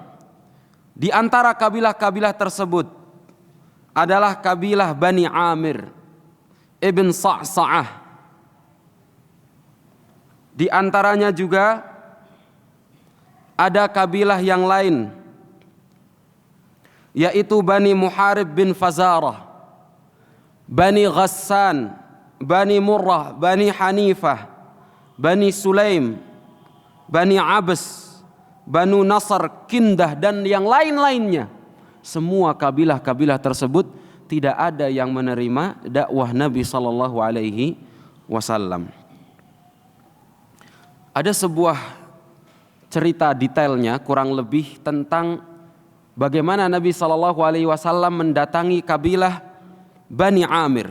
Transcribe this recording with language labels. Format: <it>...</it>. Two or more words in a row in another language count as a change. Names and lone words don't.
<id>Di antara kabilah-kabilah tersebut adalah kabilah Bani Amir ibn Sa'sa'ah. Di antaranya juga ada kabilah yang lain, yaitu Bani Muharib bin Fazarah, Bani Ghassan, Bani Murrah, Bani Hanifah, Bani Sulaim, Bani Abs, Banu Nasr, Kindah, dan yang lain-lainnya. Semua kabilah-kabilah tersebut tidak ada yang menerima dakwah Nabi</id> <ar>صلى الله عليه وسلم.</ar> <id>Ada sebuah cerita detailnya kurang lebih tentang bagaimana Nabi</id> <ar>صلى الله عليه وسلم</ar> <id>mendatangi kabilah Bani Amir.</id>